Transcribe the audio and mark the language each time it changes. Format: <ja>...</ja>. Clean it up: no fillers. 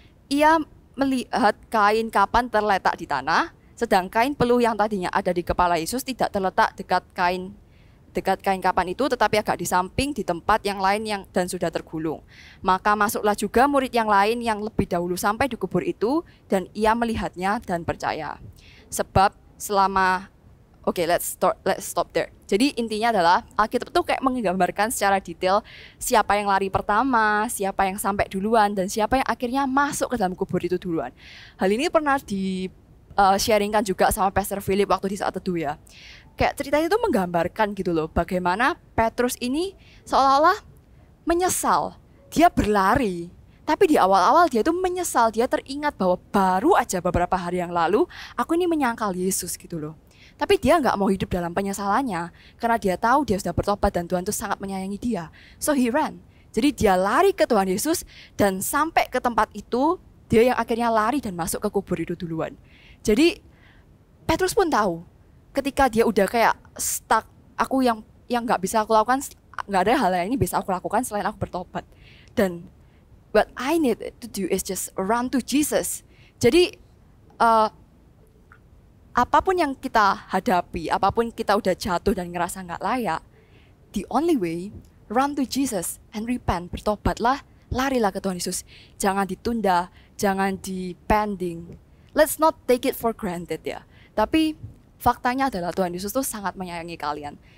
<id>Ia melihat kain kapan terletak di tanah, sedang kain peluh yang tadinya ada di kepala Yesus tidak terletak dekat kain kapan itu, tetapi agak di samping di tempat yang lain dan sudah tergulung. Maka masuklah juga murid yang lain yang lebih dahulu sampai di kubur itu, dan ia melihatnya dan percaya. Sebab selama</id> <en>let's stop there.</en> <id>Jadi intinya adalah Alkitab tuh kayak menggambarkan secara detail siapa yang lari pertama, siapa yang sampai duluan, dan siapa yang akhirnya masuk ke dalam kubur itu duluan. Hal ini pernah sharingkan juga sama Pastor Philip waktu di saat teduh ya. Kayak ceritanya itu menggambarkan gitu loh, bagaimana Petrus ini seolah-olah menyesal. Dia berlari, tapi di awal-awal dia tuh menyesal. Dia teringat bahwa baru aja beberapa hari yang lalu aku ini menyangkal Yesus gitu loh. Tapi dia nggak mau hidup dalam penyesalannya karena dia tahu dia sudah bertobat dan Tuhan tuh sangat menyayangi dia.</id> <en>So he ran.</en> <id>Jadi dia lari ke Tuhan Yesus dan sampai ke tempat itu dia yang akhirnya lari dan masuk ke kubur itu duluan. Jadi Petrus pun tahu ketika dia udah kayak stuck, aku yang nggak bisa aku lakukan, nggak ada hal lain ini bisa aku lakukan selain aku bertobat. Dan</id> <en>what I need to do is just run to Jesus.</en> <id>Jadi apapun yang kita hadapi, apapun kita udah jatuh dan ngerasa nggak layak,</id> <en>the only way, run to Jesus and repent,</en> <id>bertobatlah, larilah ke Tuhan Yesus. Jangan ditunda, jangan dipending.</id> <en>Let's not take it for granted ya.</en> <id>Tapi faktanya adalah Tuhan Yesus tuh sangat menyayangi kalian.</id>